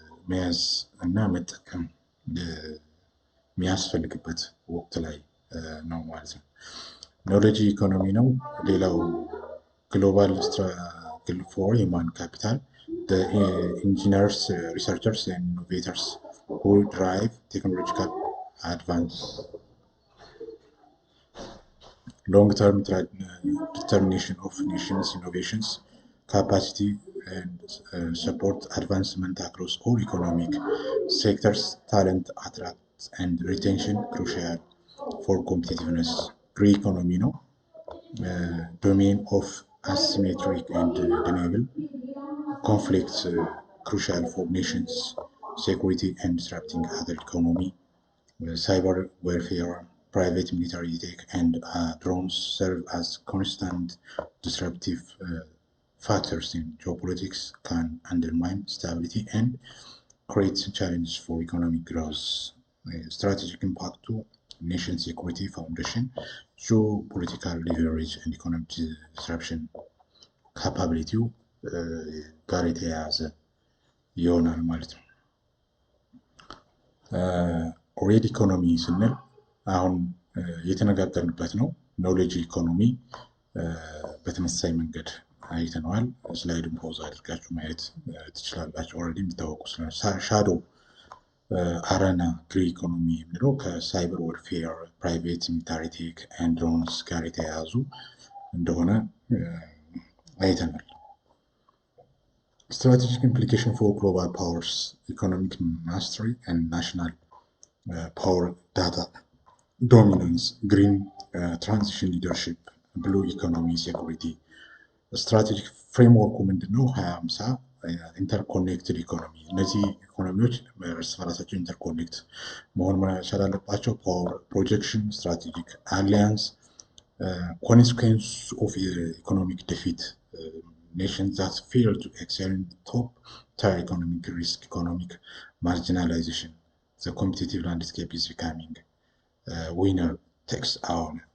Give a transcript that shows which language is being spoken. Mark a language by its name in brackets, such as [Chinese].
[Amharic] መያዝ እና መጠቀም የሚያስፈልግበት ወቅት ላይ ነው ማለት ነው። [English] ኖሌጅ ኢኮኖሚ ነው ሌላው ግሎባል ስትራግል ፎር ሂውማን ካፒታል the engineers, researchers and innovators who drive technological advance. Long-term determination of nations' innovations, capacity and support advancement across all economic sectors, talent attract and retention crucial for competitiveness. Green economy no domain of asymmetric and deniable conflicts crucial for nations' security and disrupting other economy. Cyber warfare, private military tech, and drones serve as constant disruptive factors in geopolitics, can undermine stability and create challenges for economic growth. Strategic impact to nation security foundation, geopolitical leverage and economic disruption capability [Amharic] ጋር የተያያዘ ይሆናል ማለት ነው። ሬድ ኢኮኖሚ ስንል አሁን የተነጋገርንበት ነው። ኖሌጅ ኢኮኖሚ በተመሳሳይ መንገድ አይተነዋል። ስላይድን ፖዝ አድርጋችሁ ማየት ትችላላችሁ። ኦልሬዲ የሚታወቁ ሻዶ አረና ግሪን ኢኮኖሚ የሚለው ከሳይበር ወርፌር፣ ፕራይቬት ሚሊታሪ ቴክ ኤንድ ድሮንስ ጋር የተያያዙ እንደሆነ አይተናል። [English] Strategic implication for global powers, economic mastery and national power data dominance, green transition leadership, blue economy security. Strategic framework [Amharic] ምንድነው? [English] 2050 ኢንተርኮኔክትድ ኢኮኖሚ። [Amharic] እነዚህ ኢኮኖሚዎች እርስ በራሳቸው ኢንተርኮኔክት መሆን መቻል አለባቸው። [English] ፓወር ፕሮጀክሽን፣ ስትራቴጂክ አሊያንስ፣ ኮንሲኩዌንስ ኦፍ ኢኮኖሚክ ዲፊት nations that fail to excel in the top tier economic risk, economic marginalization. The competitive landscape is becoming winner takes all.